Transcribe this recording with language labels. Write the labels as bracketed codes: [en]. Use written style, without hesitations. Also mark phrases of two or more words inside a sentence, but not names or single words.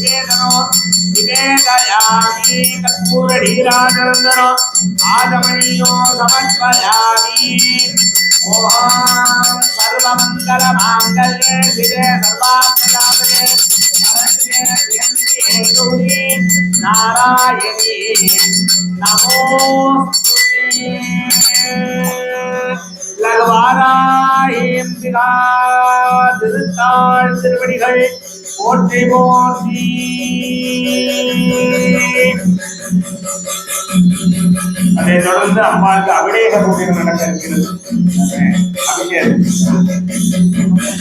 [sa] निवेदयामि कर्पूरनीराजनन्दनो आचमनीयो समर्पयामि ओम सर्वमङ्गलमाङ्गल्ये शिवे सर्वार्थसाधके शरण्ये गौरी नारायणी नमोस्तुते [ta] लघुवारायम्बिका திருத்தாள் திருவடிகள் போற்றி போற்றி. அதை தொடர்ந்து அம்மாவுக்கு அபிஷேக பூஜை நடக்க இருக்கிறது. அபிஷேகம்